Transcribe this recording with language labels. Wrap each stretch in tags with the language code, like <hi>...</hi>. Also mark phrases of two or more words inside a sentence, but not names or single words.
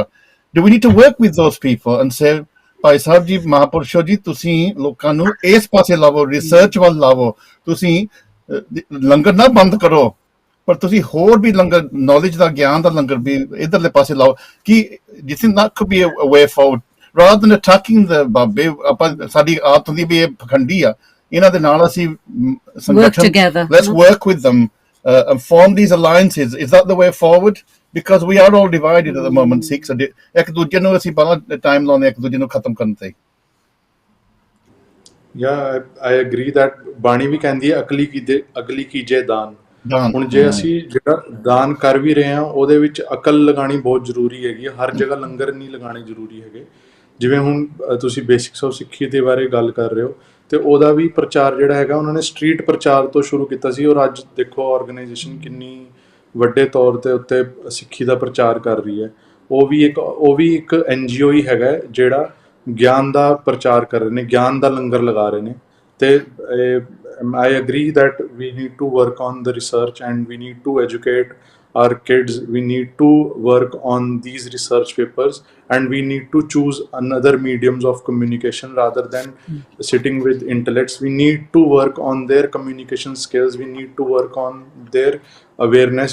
<en>do we need to work with those people and say</en> <pa>ਭਾਈ ਸਾਹਿਬ ਜੀ, ਮਹਾਂਪੁਰਸ਼ੋ ਜੀ, ਤੁਸੀਂ ਲੋਕਾਂ ਨੂੰ ਇਸ ਪਾਸੇ ਲਾਵੋ, ਰਿਸਰਚ ਵੱਲ ਲਾਵੋ। ਤੁਸੀਂ ਲੰਗਰ ਨਾ ਬੰਦ ਕਰੋ, ਪਰ ਤੁਸੀਂ ਹੋਰ ਵੀ ਲੰਗਰ, ਨੌਲੇਜ ਦਾ, ਗਿਆਨ ਦਾ ਲੰਗਰ ਵੀ ਇੱਧਰਲੇ ਪਾਸੇ ਲਾਓ, ਕਿ ਜਿੱਥੇ</pa> <en>that could be a way forward rather than attacking the</en> <pa>ਬਾਬੇ। ਆਪਾਂ ਸਾਡੀ ਆਦਤ ਹੁੰਦੀ ਵੀ ਇਹ ਪਖੰਡੀ ਆ, ਇਹਨਾਂ ਦੇ ਨਾਲ ਅਸੀਂ ਸੰਗਠਨ,</pa> <en>let's work with them and form these alliances. Is that the way forward? Because we are all divided at the moment,</en> <pa>Sikhs, ਇੱਕ ਦੂਜੇ ਨੂੰ ਅਸੀਂ ਬੜਾ ਟਾਈਮ ਲਾਉਂਦੇ, ਇੱਕ ਦੂਜੇ ਨੂੰ ਖਤਮ ਕਰਨ ਤੇ।</pa> <en>Yeah, I agree that</en> <pa>ਬਾਣੀ ਵੀ ਕਹਿੰਦੀ ਹੈ ਅਕਲੀ ਕੀਜੇ ਦਾਨ। ਹੁਣ ਜੇ ਅਸੀਂ ਜਿਹੜਾ ਦਾਨ ਕਰ ਵੀ ਰਹੇ ਹਾਂ, ਉਹਦੇ ਵਿੱਚ ਅਕਲ ਲਗਾਉਣੀ ਬਹੁਤ ਜ਼ਰੂਰੀ ਹੈਗੀ। ਹਰ ਜਗ੍ਹਾ ਲੰਗਰ ਨਹੀਂ ਲਗਾਉਣੇ ਜ਼ਰੂਰੀ ਹੈਗੇ। ਜਿਵੇਂ ਹੁਣ ਤੁਸੀਂ</pa> <en>basics of</en> <pa>ਸਿੱਖੀ ਦੇ ਬਾਰੇ ਗੱਲ ਕਰ ਰਹੇ ਹੋ, ਤੇ ਉਹਦਾ ਵੀ ਪ੍ਰਚਾਰ ਜਿਹੜਾ ਹੈਗਾ ਉਹਨਾਂ ਨੇ ਸਟਰੀਟ ਪ੍ਰਚਾਰ ਤੋਂ ਸ਼ੁਰੂ ਕੀਤਾ ਸੀ, ਔਰ ਅੱਜ ਦੇਖੋ ਆਰਗੇਨਾਈਜੇਸ਼ਨ ਕਿੰਨੀ ਵੱਡੇ ਤੌਰ ਤੇ ਉੱਤੇ ਸਿੱਖੀ ਦਾ ਪ੍ਰਚਾਰ ਕਰ ਰਹੀ ਹੈ। ਉਹ ਵੀ ਇੱਕ NGO ਹੀ ਹੈਗਾ ਜਿਹੜਾ ਗਿਆਨ ਦਾ ਪ੍ਰਚਾਰ ਕਰ ਰਹੇ ਨੇ, ਗਿਆਨ ਦਾ ਲੰਗਰ ਲਗਾ ਰਹੇ ਨੇ।</pa> <en>ਤੇ I agree that we need to work on the research and we need to educate our kids. We need to work on these research papers and we need to choose another mediums of communication rather than sitting with intellects. We need to work on their communication skills. We need to work on their awareness.</en>